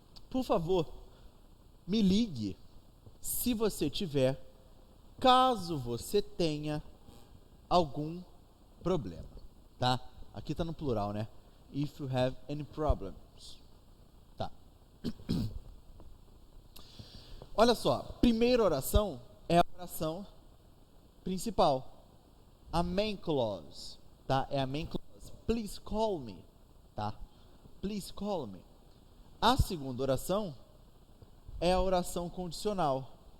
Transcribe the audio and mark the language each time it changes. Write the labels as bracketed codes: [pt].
[pt] Por favor, me ligue se você tiver, caso você tenha algum problema, tá? Aqui tá no plural, né? [en] If you have any problems. [pt] Tá. Olha só, primeira oração é a oração principal. A main clause, tá? É a main clause. [en] Please call me, [pt] tá? [en] Please call me. [pt] A segunda oração é a oração condicional.